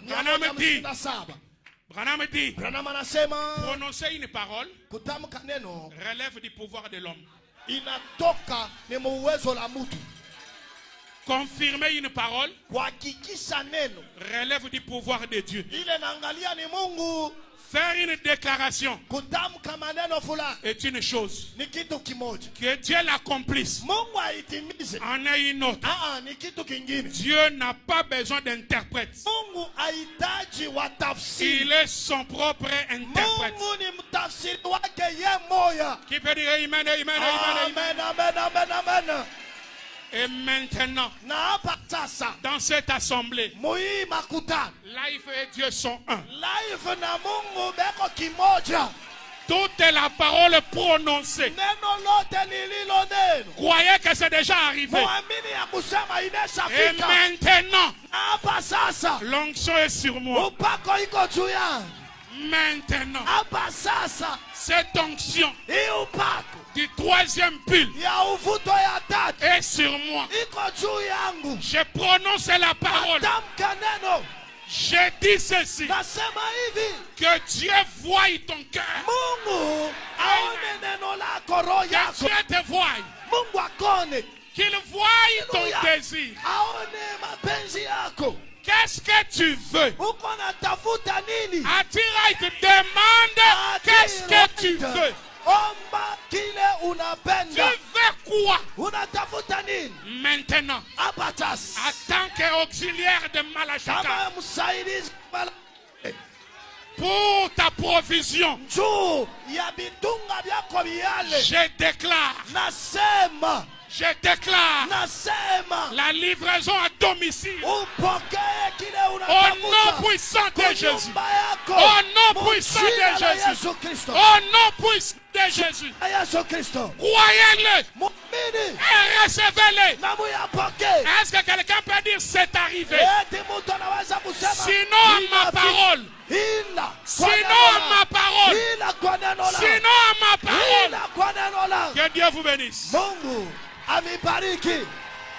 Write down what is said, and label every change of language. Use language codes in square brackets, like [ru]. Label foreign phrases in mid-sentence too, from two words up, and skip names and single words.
[fr] Branham dit. 157. Branham dit, [sw] Branham anasema [fr] prononcer une parole [sw] kutamka neno [fr] relève du pouvoir de l'homme. [sw] inatoka ni mu uwezo la mtu. [fr] Confirmer une parole [sw] Kuhakikisha neno [fr] relève du pouvoir de Dieu. [sw] ile naangalia ni Mungu. [fr] Faire une déclaration [sw] Kutamka maneno fulani [fr] est une chose. [sw] ni kitu kimoja. [fr] Que Dieu l'accomplisse [sw] Mungu aitimize [fr] en est une autre. [sw] ni kitu kingine. [fr] Dieu n'a pas besoin d'interprète. [sw] Mungu hahitaji watafsiri. [fr] Il est son propre interprète. [sw] Mungu ni mtafsiri wake ye moya. [fr] Qui peut dire amen, amen, amen, amen. Amen, amen, amen, amen. Et maintenant, [sw] Na hapa sasa [fr] dans cette assemblée, [sw] muhii makutano [fr] Life et Dieu sont un. [sw] live na Mungu beko kimoja. [fr] Toute la parole prononcée, [sw] Neno lote lililo neno [fr] croyez que c'est déjà arrivé. [sw] muamini ya kusema [fr] Et [sw] ineshafika. [fr] maintenant, [sw] Na hapa sasa [fr] l'onction est sur moi. [sw] upako iko juu yangu. [fr] Maintenant, [sw] Hapa sasa [fr] cette onction [sw] hii upako [fr] du troisième pile [sw] ya uvuto ya tatu [fr] est sur moi. [sw] iko juu yangu. [fr] Je prononce la parole. [sw] Tamka neno. [fr] Je dis ceci. [sw] Nasema hivi, [fr] Que Dieu voie ton cœur. [sw] Mungu aone neno lako, roho [fr] Que [sw] yako. [fr] Dieu te voie. [sw] Mungu akone, [fr] Qu'il voie ton Alléluia. désir. [sw] aone mapenzi yako. [fr] Qu'est-ce que tu veux? [sw] Uko natafuta nini? [fr] Attira, il te demande qu'est-ce que tu veux. [sw] Omba kile [fr] Tu [sw] unapenda. [fr] veux quoi? [sw] Unatafuta nini? [fr] Maintenant, [sw] Hapa sasa [fr] en tant qu'auxiliaire de Malachaka, [sw] kama msaidizi [fr] pour ta provision, [sw] juu ya vitunga vyako vyale, [fr] je déclare la livraison à domicile. [sw] upokee kile [fr] Au nom [sw] unatafuta [fr] puissant de Jésus. [sw] kunyumba yako. [fr] Au nom puissant [sw] Mjina [fr] de la Jésus. [sw] Yesu Kristo. [fr] Au nom puissant de Jésus. [sw] Yesu Kristo. [fr] Croyez-le [sw] Muamini [fr] et recevez-le. [sw] na muyapokee. [fr] Est-ce que quelqu'un peut dire c'est arrivé? [sw] Eti mtu anaweza kusema [fr] Sinon ma parole. [sw] ila [fr] Sinon ma parole. [sw] ila kwa neno la [fr] Sinon ma parole. [sw] ila kwa neno la [fr] Que Dieu vous bénisse. [sw] Mungu amibariki.